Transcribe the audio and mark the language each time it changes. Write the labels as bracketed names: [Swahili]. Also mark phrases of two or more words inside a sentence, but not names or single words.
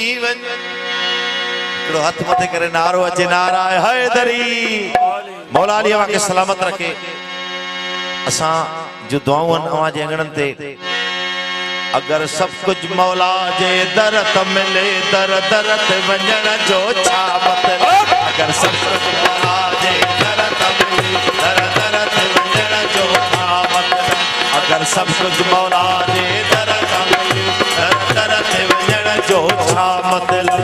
[Sindhi] हाथ मथे करे नारो अचे नारा हैदरी मौला अली अवा के सलामत रखे। असा जो दुआऊं अवा जे अंगणन ते अगर सब कुछ मौला जे दर त मिले दर दर ते वंजण जो छा मतलब। अगर सब कुछ मौला जे दर त मिले दर दर ते वंजण जो छा मतलब। अगर सब कुछ मौला जे दर त मिले दर दर ते वंजण जो छा मतलब।